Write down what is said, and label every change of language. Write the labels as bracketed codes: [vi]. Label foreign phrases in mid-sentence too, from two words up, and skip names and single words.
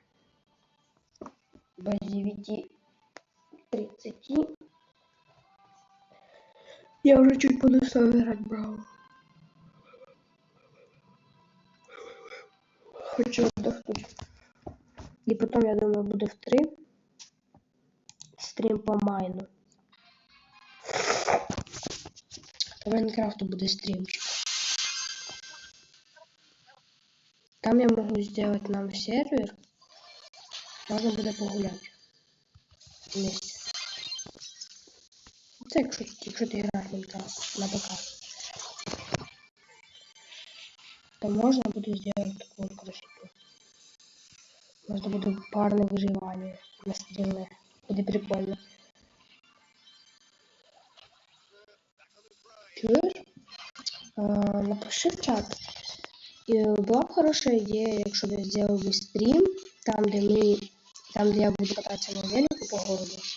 [ru] Без 9:30. Я уже чуть буду собирать браво. Хочу отдохнуть. И потом, я думаю, буду в 3 стрим по майну. [uk] По Майнкрафту буде стрімчик. [ru] Там я могу сделать нам сервер. [uk] Можно буде погуляти. Вместе. Це якщо ти граєш в Майнкрафт на ПК. [ru] То можно буде сделать такую красоту. Можно буде парне выживание на стриме. [uk] Буде прикольно. Чуєш? Напиши в чат. Була б хороша ідея, якщо б я зробив би стрім, там де я буду кататися на велику [ru] по городу.